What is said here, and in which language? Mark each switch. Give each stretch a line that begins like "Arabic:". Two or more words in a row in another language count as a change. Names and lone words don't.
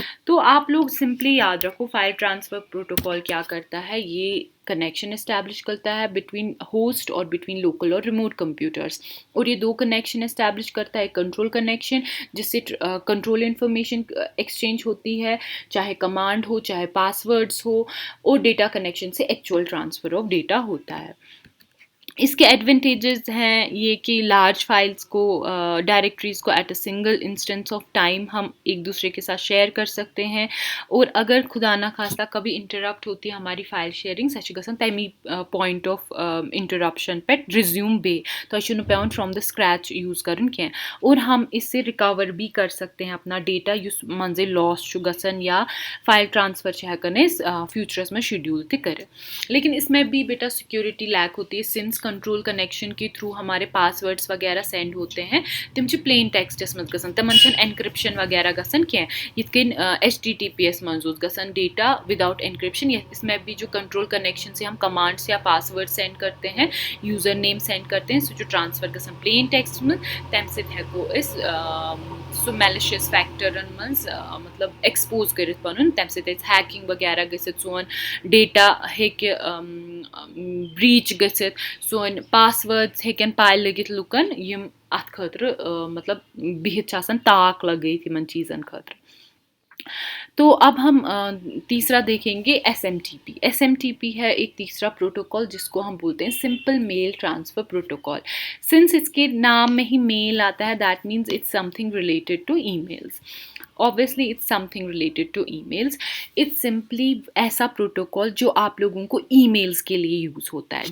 Hindi: तो आप लोग सिंपली याद रखो
English: file transfer protocol
Hindi: क्या करता है, ये
English: connection establish
Hindi: करता है
English: between host
Hindi: और
English: between local
Hindi: और
English: remote computers,
Hindi: और ये दो
English: connection establish
Hindi: करता है
English: control connection,
Hindi: जिससे
English: control information exchange
Hindi: होती है, चाहे कमांड हो चाहे पासवर्ड्स हो, और
English: data connection
Hindi: से
English: actual transfer of data
Hindi: होता है। इसके एडवांटेजेस हैं ये कि
English: large files
Hindi: को डायरेक्टरीज को
English: at a single instance of time
Hindi: हम एक दूसरे के साथ शेयर कर सकते हैं, और अगर खुदा ना खास्ता कभी इंटरप्ट होती है हमारी
English: file sharing
Kashmiri: सच गसन तमी
English: point of interruption
Kashmiri: पे रिज्यूम बे तो पे
English: from the scratch
Kashmiri: यूज़ करन क्या,
Hindi: और हम इससे रिकवर भी कर सकते हैं अपना डेटा
Kashmiri: युस मंजे लॉस छु गसन या फाइल ट्रांसफ़र छ हेकन फ्यूचरस में शेड्यूल ते करे।
Hindi: लेकिन इसमें भी बेटा
English: security lack
Hindi: होती है, सिंस
English: control connection
Hindi: के थ्रू हमारे पासवर्ड्स वगैरह सेंड होते हैं
Kashmiri: तम प्लेन टेक्स्टस मज गसन
Hindi: तमन एनक्रिप्शन वगैरह गसन क्या यिन HTTPS मज गसन
English: data without encryption.
Hindi: इसमें भी जो कंट्रोल कनेक्शन से हम कमांड्स या पासवर्ड सेंड करते हैं, यूज़र नेम सेंड करते हैं, सो जो
Kashmiri: ट्रांसफ़र गसन
English: plain text
Kashmiri: में तम हेको इस सो मैलिशियस फैक्टरन मज मतलब एक्सपोज कर पन तम हैकिंग वगैरह गसित सोन डेटा हेक ब्रीच गसित सोन पासवर्ड्स हेकन पाय लगित लुकन यम अत खतर मतलब बिहित छासन ताक लगे तिमन चीज़न खतर।
Hindi: तो अब हम तीसरा देखेंगे SMTP। SMTP है एक तीसरा प्रोटोकॉल जिसको हम बोलते हैं
English: simple mail transfer protocol.
Hindi: सिंस इसके नाम में ही मेल आता है
English: that means it's something related to emails. obviously it's something related to emails. it's simply
Hindi: ऐसा प्रोटोकॉल जो आप लोगों को ईमेल्स के लिए यूज़ होता है।